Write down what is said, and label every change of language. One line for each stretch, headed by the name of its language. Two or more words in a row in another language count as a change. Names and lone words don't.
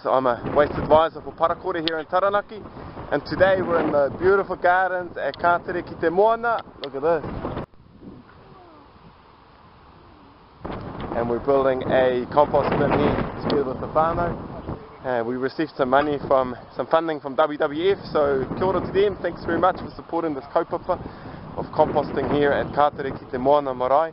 English: I'm a waste advisor for Para Kore here in Taranaki, and today we're in the beautiful gardens at Para Kore Compost. Look at this. And we're building a compost bin here together with the whānau. We received some funding from WWF, so
Māori: kia ora
English: to them. Thanks very much for supporting this kaupapa of composting here at Para Kore Compost marae.